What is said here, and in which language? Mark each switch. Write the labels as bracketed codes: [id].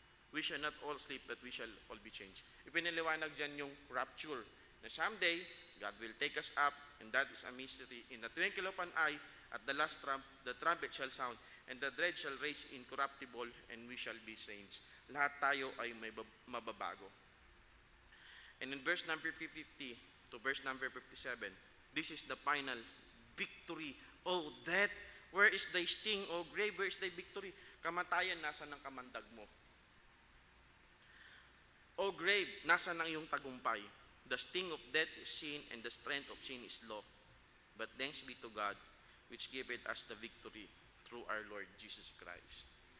[en] We shall not all sleep, but we shall all be changed. [tl] Ipinaliwanag dyan yung rapture. [en] Na someday, God will take us up, and that is a mystery. In the twinkle of an eye, at the last trump, the trumpet shall sound, and the dead shall raise incorruptible, and we shall be saints. [tl] Lahat tayo ay may mababago. [en] And in verse number 50 to verse number 57, this is the final victory. Oh, death, where is thy sting? Oh, grave, where is thy victory? [tl] Kamatayan, nasa ng kamandag mo? O grave, nasa ng iyong tagumpay? [en] The sting of death is sin, and the strength of sin is law. But thanks be to God, which giveth us the victory through our Lord Jesus Christ.